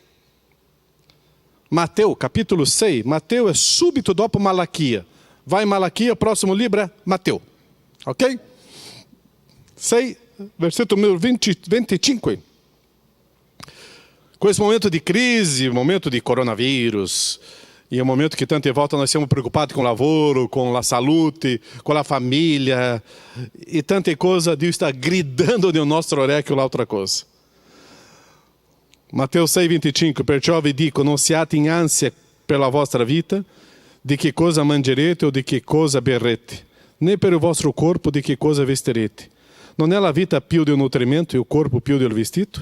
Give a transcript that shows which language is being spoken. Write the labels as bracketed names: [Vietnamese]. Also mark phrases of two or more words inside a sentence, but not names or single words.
[Italian] Matteo capitolo 6. Matteo è subito dopo Malachia. Vai in Malachia, próximo libro è Matteo. Ok? 6, versetto numero 25. Questo momento di crisi, momento di coronavírus, [Portuguese] e um momento que [Italian] tante volte [Portuguese] nós siamo preocupados com o lavoro, com a saúde, com a família, e tante coisas, Deus está gritando no nosso [Italian] orecchio l'altra cosa. Mateus 6,25, perciò vi dico, non siate in ansia per la vostra vita, di che cosa mangerete o di che cosa berrete, né per il vostro corpo di che cosa vestirete. Non è la vita più di un nutrimento e il corpo più del vestito?